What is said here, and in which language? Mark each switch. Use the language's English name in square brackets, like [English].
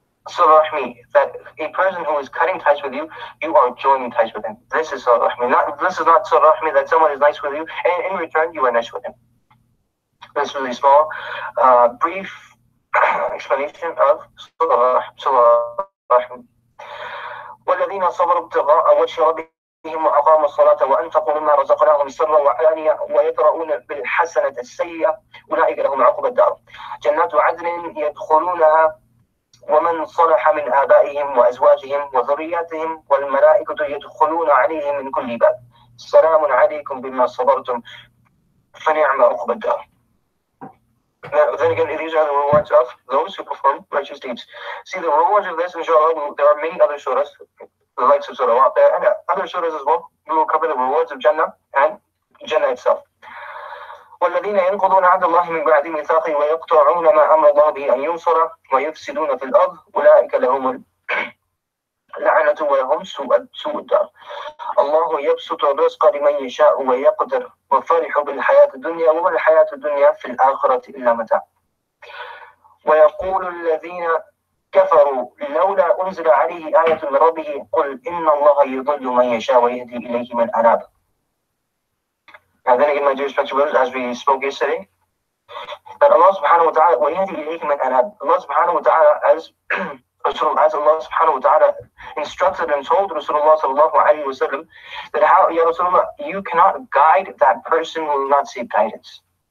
[English] Sila Rahmi, that a person who is cutting ties with you, you are joining ties with him. This is Sila Rahmi. This is not Sila Rahmi that someone is nice with you, and in return, you are nice with him. This is really small, brief explanation of Sila Rahmi. [Arabic] والذين صبروا ابتغاء وجه ربهم وأقاموا الصلاة وأنفقوا مما رزقناهم سرا وعلانية ويدرؤون بالحسنة السيئة أولئك لهم عقبى الدار جنات عدن يدخلونها ومن صلح من آبائهم وأزواجهم وذرياتهم والملائكة يدخلون عليهم من كل باب سلام عليكم بما صبرتم فنعم عقبى الدار. [English] Now, then again, these are the rewards of those who perform righteous deeds. See, the rewards of this, inshallah, there are many other surahs, the likes of Surah out there, and other surahs as well. We will cover the rewards of Jannah and Jannah itself. [Arabic] والذين ينقضون عهد الله من بعد ميثاقه ويقطعون ما أمر الله به أن ينصر ويفسدون في الأرض أولئك لهم اللعنة ولهم سوء الدار. الله يبسط الرزق لمن يشاء ويقدر وفرح بالحياة الدنيا وما الحياة الدنيا في الآخرة إلا متاع. ويقول الذين كفروا لولا أنزل عليه آية من ربه قل إن الله يضل من يشاء ويهدي إليه من أناب. [English] Now then again, my dear respected brothers, as we spoke yesterday, that Allah subhanahu wa ta'ala [Arabic] ويهدي إليه من أناب. [English] Allah subhanahu wa ta'ala as Allah subhanahu wa ta'ala instructed and told Rasulullah sallallahu alayhi wa sallam that how, Ya Rasulullah, you cannot guide that person who will not seek guidance.